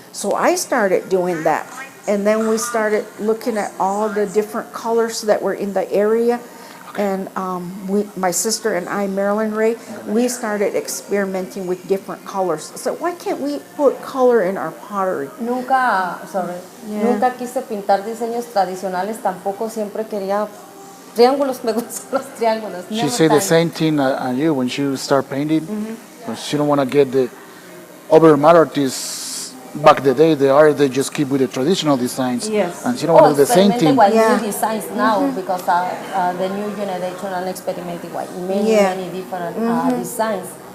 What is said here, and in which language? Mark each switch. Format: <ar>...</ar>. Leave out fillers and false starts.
<en>So I started doing that. And then we started looking at all the different colors that were in the area. And my sister and I, Marilyn Ray, we started experimenting with different colors. So why can't we put color in our pottery?</en> <es>Nunca quise pintar diseños tradicionales, tampoco siempre quería triángulos, me gustan los triángulos.</es> <en>She said the same thing on you when she start painting. She don't want to get the American and Mata Ortiz back the day, they just keep with the traditional designs. Yes. And you don't want to do the same thing. With Yeah. new designs now because the new generation are experimenting with many different designs.</en>